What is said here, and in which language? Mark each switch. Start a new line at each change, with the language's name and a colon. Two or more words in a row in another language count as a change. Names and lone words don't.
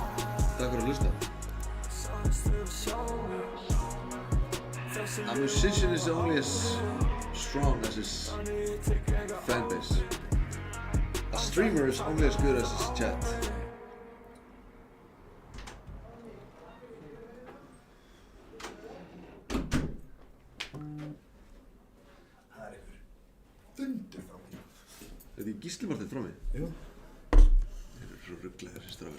Icelandic: Takk fyrir að hlusta.
English: A musician is only as strong as his fan base. A streamer is only as good as his chat.
Icelandic: Það er einhver þundur frá mér. Er þetta Gísli Marteinn frá mig? Jú. Þeir eru svo rugglegir þessi strákar.